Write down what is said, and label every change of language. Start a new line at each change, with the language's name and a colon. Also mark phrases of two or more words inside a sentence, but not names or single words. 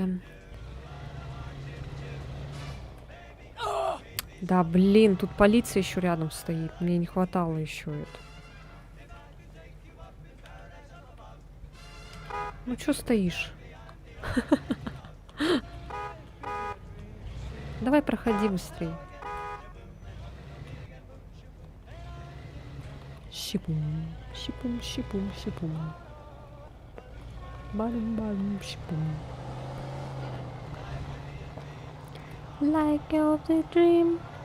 Russian: Да, блин, тут полиция еще рядом стоит. Мне не хватало еще это. Ну что стоишь? Давай проходи быстрее. Щипум, щипум, щипум, щипум. Балум, балум, щипум.
English: Like of the dream.